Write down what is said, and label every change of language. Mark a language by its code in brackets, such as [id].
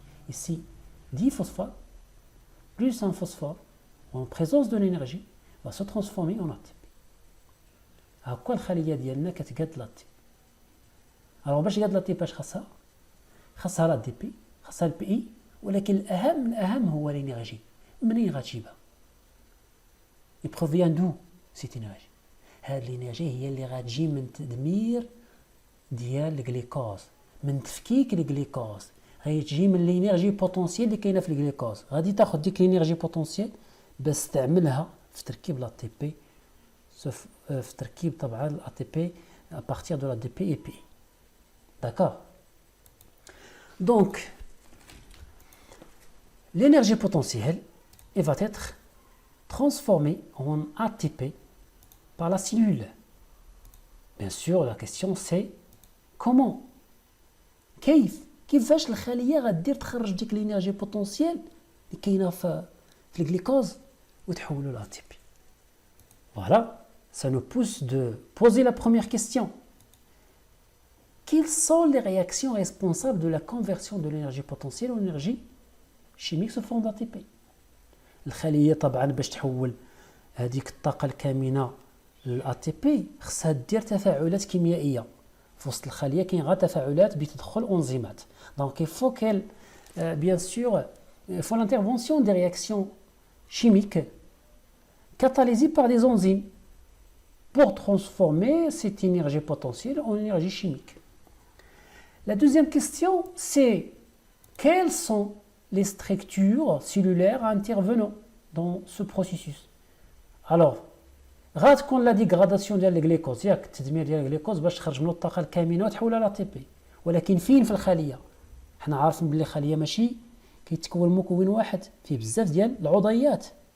[fr] Ici, 10 phosphates plus un phosphore en présence de l'énergie va se transformer en ATP. Alors, quoi le [ar] khalia ديالنا كتقاد لا تي؟ Alors باش يقاد لا تي باش خاصها لا دي بي، خاصها البي اي، ولكن الأهم هو الانرجي. منين غتجيبها؟ [fr] Il provient d'où cette énergie؟ [ar] هاد الانرجي هي اللي غتجي من تدمير ديال الجليكوز، من تفكيك الجليكوز. غتجي من الانرجي بوتونسييل اللي كاينه في الجليكوز. غادي تاخذ ديك الانرجي بوتونسييل باش تستعملها في تركيب لا تي بي، في تركيب طبعا لا تي بي [fr] à partir de la DP et P. D'accord? Donc, l'énergie potentielle elle va être transformée en ATP par la cellule. Bien sûr, la question c'est comment? [ar] كيفاش الخليه غدير تخرج ديك الانرجي بوتونسييل اللي كاينه في الجليكوز وتحولوا لها ATP. [fr] Voilà, ça nous pousse de poser la première question. Quelles sont les réactions responsables de la conversion de l'énergie potentielle en énergie chimique sous forme d'ATP? [ar] الخليه طبعا باش تحول هذيك الطاقه الكامنه للأ تي بي خصها دير تفاعلات كيميائيه. في وسط الخليه كاين غير تفاعلات بتدخل انزيمات. [fr] دونك il faut qu'elle bien sûr il faut l'intervention des réactions chimiques catalysées par des enzymes pour transformer cette énergie potentielle en énergie chimique. La deuxième question c'est quelles sont les structures cellulaires intervenant dans ce processus. [ar] Alors غتكون لا ديغراداسيون ديال الجليكوز، ياك التدمير ديال الجليكوز باش تخرج منه الطاقه الكامنه وتحولها لا تي بي. ولكن فين في الخليه؟ حنا عارفين بلي الخليه ماشي كيتكون مكون واحد، فيه بزاف ديال العضيات.